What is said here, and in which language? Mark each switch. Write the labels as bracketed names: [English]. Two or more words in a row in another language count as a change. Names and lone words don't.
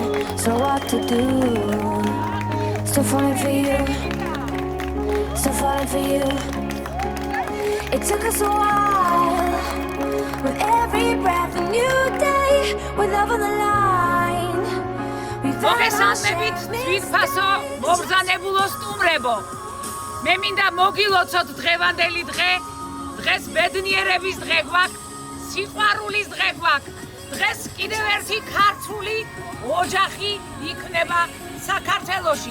[English] So what to do? Still falling for you. Still falling for you. It took us a while. With every breath a new day. With love on the line. We found [Georgian] მოგესალმებით თვითფასო მობრძანებულო სტუმრებო. მე მინდა მოგილოცოთ დღევანდელი დღე. დღეს ბედნიერების დღე გვაქვს, სიყვარულის დღე გვაქვს. დღეს კიდევ ერთი ქართული ოჯახი იქნება საქართველოში.